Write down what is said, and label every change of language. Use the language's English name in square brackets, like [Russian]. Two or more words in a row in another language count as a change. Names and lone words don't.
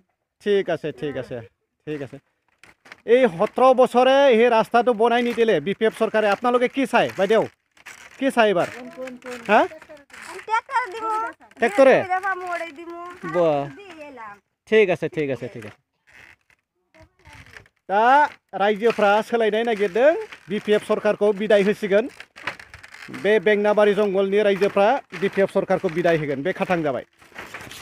[Assamese] ঠিক আছে ঠিক আছে এই 17 বছৰে এই ৰাস্তাটো বনাই নিদিলে বিপিএফ চৰকাৰে আপোনালোকে কি চাই বাইদেউ কি চাই এইবাৰ হা ট্ৰেক্টৰে ঠিক আছে [Bodo] दा रायजोफ्रा सोलायनाय नागिरदों बिपिएफ सरकारखौ बिदाय होसिगोन बे बेंनाबारि जंगलनि रायजोफ्रा बिपिएफ सरकारखौ बिदाय होगोन बे खाथां जाबाय